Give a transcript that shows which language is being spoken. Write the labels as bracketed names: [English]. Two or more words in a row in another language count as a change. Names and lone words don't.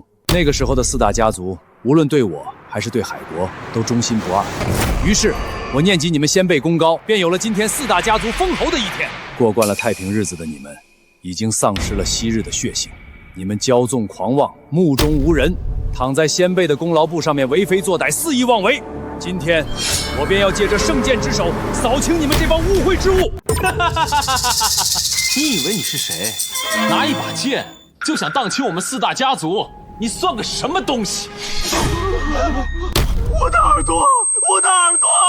[Chinese] 那个时候的4大家族，无论对我还是对海国，都忠心不二。于是，我念及你们先辈功高，便有了今天4大家族封侯的一天。过惯了太平日子的你们，已经丧失了昔日的血性。你们骄纵狂妄，目中无人，躺在先輩的功勞簿上面為非作歹，肆意妄為。今天，我便要借着聖劍之手，掃清你們這幫污穢之物。你以為你是誰？拿一把劍就想蕩起我們4大家族？你算個什麼東西？我的耳朵，我的耳朵！